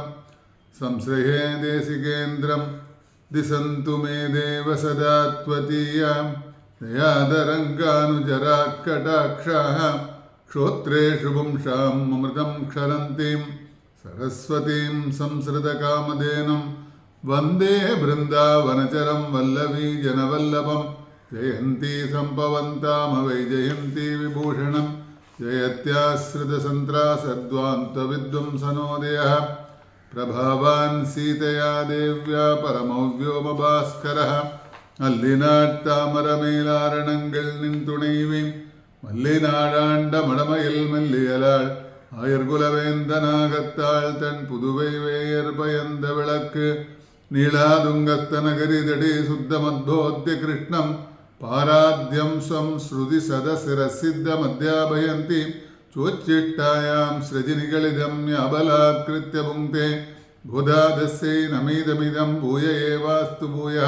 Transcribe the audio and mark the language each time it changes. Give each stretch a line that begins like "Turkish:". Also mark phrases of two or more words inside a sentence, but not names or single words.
Sanskrit: संश्रये देशिकेन्द्रं दिशन्तु मे देव सदा त्वदीयां दयादरङ्गानुचराः कटाक्षाः श्रोत्रेषु पुंसाम् अमृतं क्षरन्तीं सरस्वतीं संसृतकामधेनुं वन्दे बृन्दावनचरं वल्लवी जनवल्लभं जयन्ती सम्पवन्तामवैजयन्ती विभूषणं जयत्याश्रितसन्त्रासद्वान्तविद्वंसनोदयः प्रभावान् सीतया देव्या परमव्योमभास्करः
Tamil: அல்லினாட்டாமரமேலாரணங்கள் நின் துணைவி மல்லிநாடாண்ட மடமையில் மெல்லியலாள் ஆயர்குலவேந்தனாகத்தாள் தன் புதுவை வேயர் பயந்த விளக்கு
Sanskrit: नीलातुङ्गस्तनगिरितटी सुप्तमुद्बोध्य कृष्णं पारार्थ्यं स्वं श्रुति शतशिरःसिद्धमध्यापयन्ती स्वोच्छिष्टायां स्रजि निगलितं या बलात्कृत्य भुङ्क्ते गोदा तस्यै नम इदमिदं भूय एवास्तु भूयः.